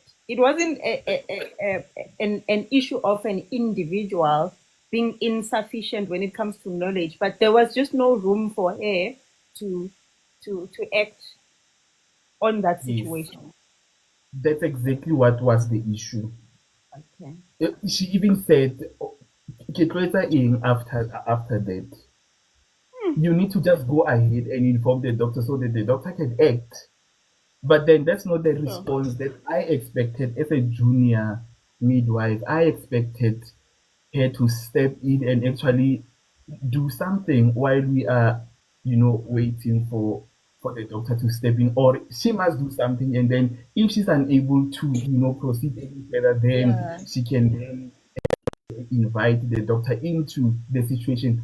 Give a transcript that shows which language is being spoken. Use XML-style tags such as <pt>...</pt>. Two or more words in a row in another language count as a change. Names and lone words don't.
<en>It wasn't an issue of an individual being insufficient when it comes to knowledge, but there was just no room for her to act on that situation. Yes. That's exactly what was the issue. Okay. She even said,</en> <st>"Ke tlo etsa eng</st> <en>after that? You need to just go ahead and inform the doctor so that the doctor can act." But then that's not the response that I expected as a junior midwife. I expected her to step in and actually do something while we are, waiting for the doctor to step in, or she must do something, and then if she's unable to, proceed any further, then she can then invite the doctor into the situation.</en>